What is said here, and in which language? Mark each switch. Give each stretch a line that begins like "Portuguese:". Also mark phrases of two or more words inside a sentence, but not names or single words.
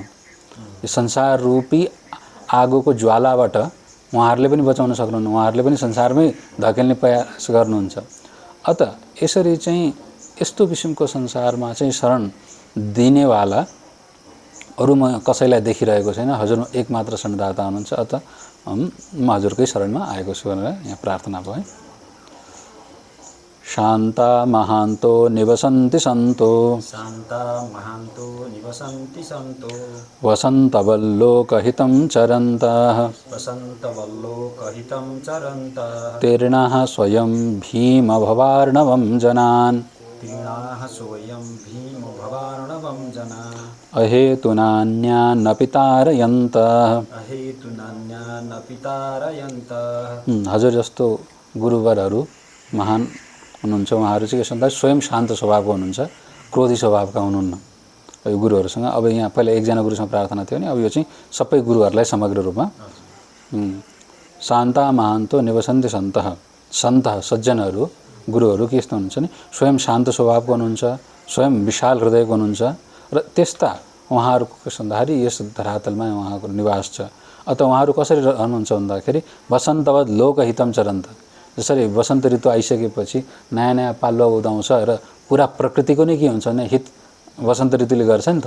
Nepali: यो संसार रूपी आगोको ज्वालाबाट उहाँहरूले पनि बचाउन सक्नुहुन्न, उहाँहरूले पनि संसारमै धकेल्ने प्रयास गर्नुहुन्छ। अत यसरी चाहिँ यस्तो किसिमको संसारमा चाहिँ शरण दिनेवाला अरू म कसैलाई देखिरहेको छैन। हजुर एकमात्र शरणदाता हुनुहुन्छ। अत म हजुरकै शरणमा आएको छु भनेर यहाँ प्रार्थना भयो।
Sanskrit: शान्ता महान्तो निवसन्ति सन्तो, शान्ता महान्तो निवसन्ति सन्तो, वसन्तवल्लोकहितं चरन्तः, वसन्तवल्लोकहितं चरन्तः, तीर्णाः स्वयं भीमभवार्णवं जनान्, तीर्णाः स्वयं भीमभवार्णवं जनान्, अहेतुनान्यानपि तारयन्तः, अहेतुनान्यानपि तारयन्तः।
Nepali: हजुर जस्तो गुरुवरहरू महान हुनुहुन्छ। उहाँहरू चाहिँ के भन्दा स्वयं शान्त स्वभावको हुनुहुन्छ, क्रोधी स्वभावका हुनुहुन्न। यो गुरुहरूसँग अब यहाँ पहिला एकजना गुरुसँग प्रार्थना थियो नि, अब यो चाहिँ सबै गुरुहरूलाई समग्र रूपमा।
Sanskrit: शान्ता महान्तो निवसन्ति सन्तः, सन्तः
Nepali: सज्जनहरू गुरुहरू के यस्तो हुनुहुन्छ नि, स्वयं शान्त स्वभावको हुनुहुन्छ, स्वयं विशाल हृदयको हुनुहुन्छ र त्यस्ता उहाँहरूको के भन्दाखेरि यस धरातलमा उहाँको निवास छ। अत उहाँहरू कसरी रहनुहुन्छ भन्दाखेरि
Sanskrit: वसन्तवत् लोकहितम चरन्त,
Nepali: जसरी वसन्त ऋतु आइसकेपछि नयाँ नयाँ पालुवा उदाउँछ र पुरा प्रकृतिको नै के हुन्छ भने हित वसन्त ऋतुले गर्छ नि त।